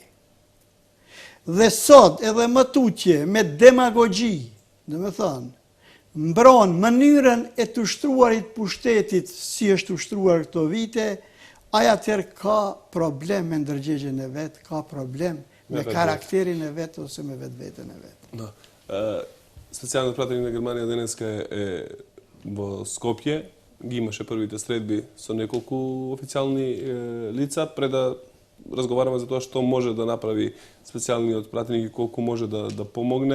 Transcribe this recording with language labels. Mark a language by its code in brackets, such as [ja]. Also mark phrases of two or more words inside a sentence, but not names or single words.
[sq] Dhe sot edhe më tutje me demagogji, dhe me thënë, mbron mënyrën e të ushtruarit pushtetit si është ushtruar këto vite, aja tërë ka problem me ndërgjegjen e vetë, ka problem me karakterin e vetë ose me vetë-vetën e vetë. [mk] Специјалниот пратеник на Германија денеска е во Скопје, ги имаше првите средби со неколку официјални лица пред да разговараме за тоа што може да направи специјалниот пратеник и колку може да помогне.